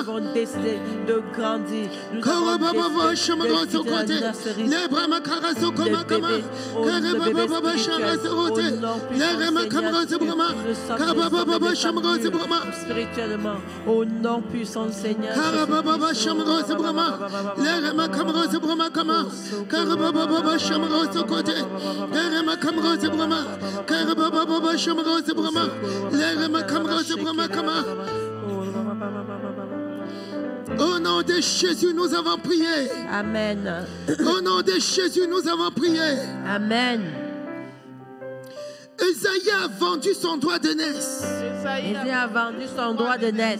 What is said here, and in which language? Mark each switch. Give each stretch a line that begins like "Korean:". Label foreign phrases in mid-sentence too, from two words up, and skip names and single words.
French: De grandir. Les Brahma caresse au coma kama. Karababa Shamros Rote. Les Rema Kamros Brahma. Karababa Shamros Brahma. Spirituellement, au nom puissant du Seigneur. Karababa Shamros Brahma. Les Rema Kamros Brahma kama. Karababa Shamros côté. Les Rema Kamros Brahma. Karababa Shamros Brahma. Les Rema Kamros Brahma kama. Au nom de Jésus, nous avons prié. Amen. Au nom de Jésus, nous avons prié. Amen. Esaïe a vendu son droit de naissance. Esaïe a vendu son droit de naissance.